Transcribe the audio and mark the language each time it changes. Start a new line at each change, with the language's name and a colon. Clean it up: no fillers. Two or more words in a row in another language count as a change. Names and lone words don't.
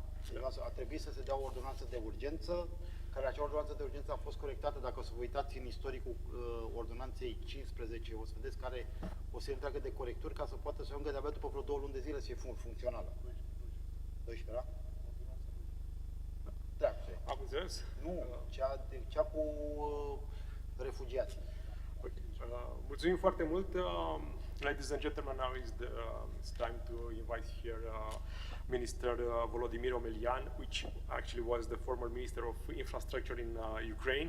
Romanian: A trebuit să se dea o ordonanță de urgență, care acea ordonanță de urgență a fost corectată, dacă o să vă uitați în istoricul ordonanței 15, o să vedeți care o serie întreagă de corecturi ca să poată să ajungă de-abia după vreo 2 luni de zile să fie funcțională. 12, da? Am înțeles? Nu, cea cu refugiații. Okay. Mulțumim foarte mult.
English: Ladies and gentlemen, now it's time to invite here Minister Volodymyr Omelian, which actually was the former Minister of Infrastructure in Ukraine.